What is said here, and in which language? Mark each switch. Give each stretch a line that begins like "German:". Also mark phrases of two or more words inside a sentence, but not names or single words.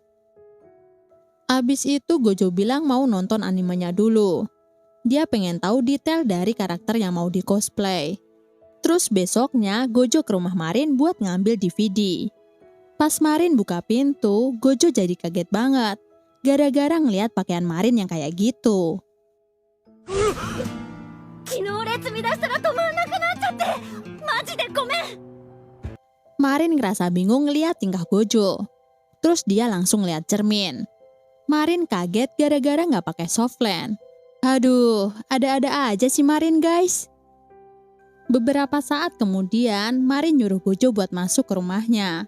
Indonesian: Abis itu Gojo bilang mau nonton animenya dulu. Dia pengen tahu detail dari karakter yang mau di cosplay. Terus besoknya Gojo ke rumah Marin buat ngambil DVD. Pas Marin buka pintu, Gojo jadi kaget banget. Gara-gara ngeliat pakaian Marin yang kayak gitu.
Japanese: 昨日列見出したら止まんなくなっちゃってマジでごめん
Indonesian: Marin ngerasa bingung ngeliat tingkah Gojo. Terus dia langsung lihat cermin. Marin kaget gara-gara nggak pakai softland. Aduh, ada-ada aja sih Marin guys. Beberapa saat kemudian, Marin nyuruh Gojo buat masuk ke rumahnya.